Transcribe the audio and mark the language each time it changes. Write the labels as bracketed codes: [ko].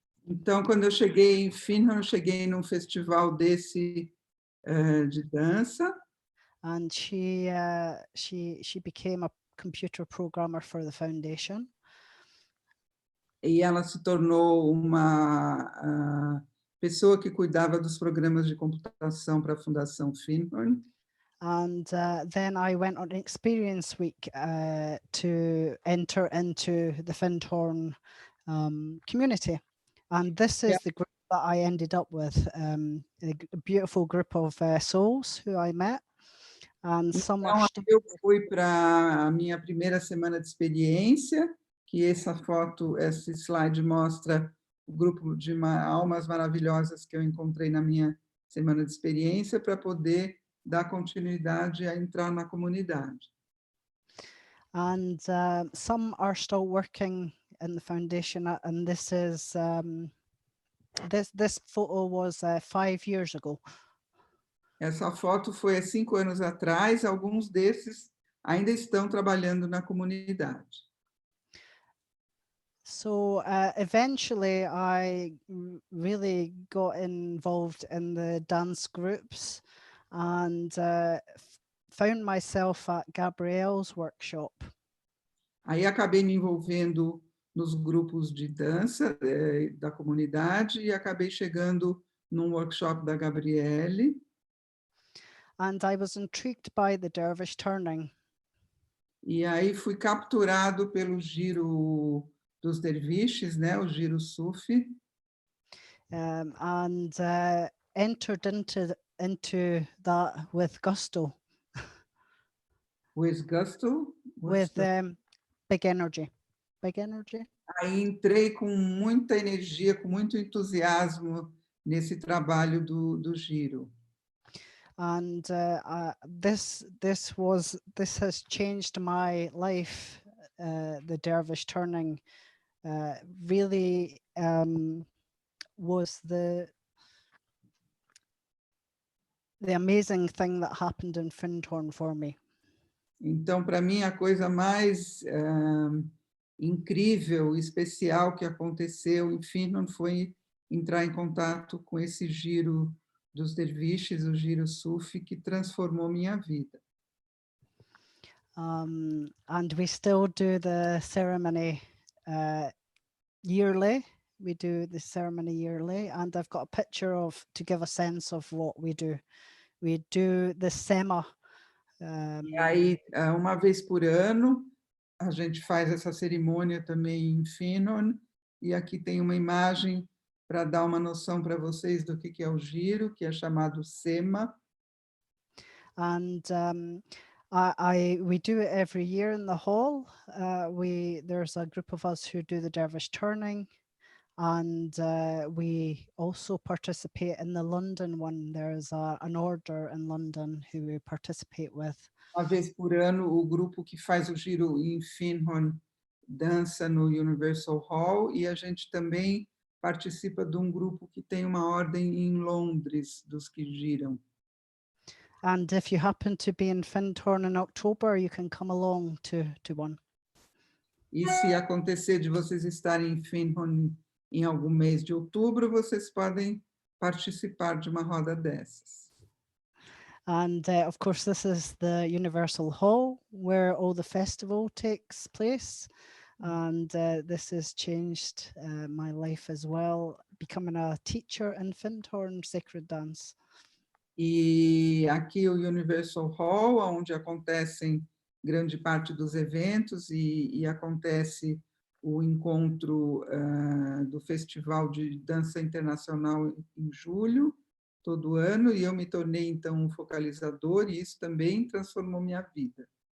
[pt] Então, quando eu cheguei em Findhorn, eu cheguei num festival desse de dança. [en] And she became a computer programmer for the foundation. [pt] E ela se tornou uma pessoa que cuidava dos programas de computação para a Fundação Findhorn. [en] And then I went on Experience Week to enter into the Findhorn community. And this is the group that I ended up with, a beautiful group of souls who I met. And some [pt] Então, [en] are [pt] eu fui para a minha primeira semana de experiência, que esse slide mostra o grupo de almas maravilhosas que eu encontrei na minha semana de experiência para poder dar continuidade a entrar na comunidade. [en] And some are still working in the foundation, and this is this photo was 5 years ago. [pt] Essa foto foi há 5 anos atrás, alguns desses ainda estão trabalhando na comunidade. [en] So eventually I really got involved in the dance groups and found myself at Gabrielle's workshop. [pt] Aí acabei me envolvendo nos grupos de dança da comunidade e acabei chegando num workshop da Gabriele. [en] And I was intrigued by the dervish turning. [pt] E aí fui capturado pelo giro dos derviches, né, o giro sufi. [en] And entered into that with gusto. With gusto. With big energy. Big energy. [pt] Aí entrei com muita energia, com muito entusiasmo nesse trabalho do giro. [en] And this has changed my life. The dervish turning really was the amazing thing that happened in Findhorn for me. [pt] Então, para mim, a coisa mais incrível, especial que aconteceu em Findhorn foi entrar em contato com esse giro dos derviches, o giro sufi, que transformou minha vida. [en] And we still do the ceremony yearly. We do the ceremony yearly, and I've got a picture to give a sense of what we do. We do the sema. [pt] E aí, uma vez por ano, a gente faz essa cerimônia também em Findhorn, e aqui tem uma imagem para dar uma noção para vocês do que é o giro, que é chamado sema. [en] And we do it every year in the hall. There's a group of us who do the dervish turning, and we also participate in the London one. There's an order in London who we participate with. [pt] Uma vez por ano, o grupo que faz o giro em Findhorn dança no Universal Hall, e a gente também participa de um grupo que tem uma ordem em Londres, dos que giram. [en] And if you happen to be in Findhorn in October, you can come along to one. [pt] E se acontecer de vocês estarem em Findhorn em algum mês de outubro, vocês podem participar de uma roda dessas. [en] And of course, this is the Universal Hall where all the festival takes place. And this has changed my life as well, becoming a teacher in Findhorn Sacred Dance. [pt] E aqui o Universal Hall, onde acontecem grande parte dos eventos e acontece o encontro do Festival de Dança Internacional em julho, todo ano, e eu me tornei, então, um focalizador, e isso também transformou minha vida.